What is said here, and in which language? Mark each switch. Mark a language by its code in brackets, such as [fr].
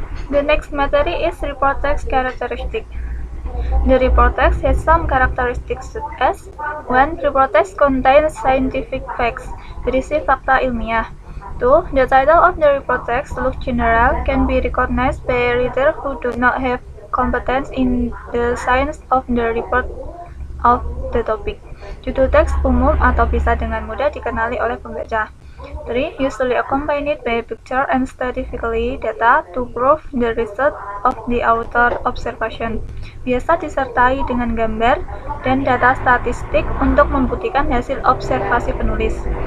[en] The next matter is report text characteristic. The report text has some characteristics such as 1. Report text contains scientific facts, [id] berisi fakta ilmiah. [en] 2. The title of the report text looks general, can be recognized by a reader who do not have competence in the science of the report of the topic. [id] Judul teks umum atau bisa dengan mudah dikenali oleh pembaca. [en] 3. Usually accompanied by picture and statistically data to prove the result of the author observation. [id] Biasa disertai dengan gambar dan data statistik untuk membuktikan hasil observasi penulis.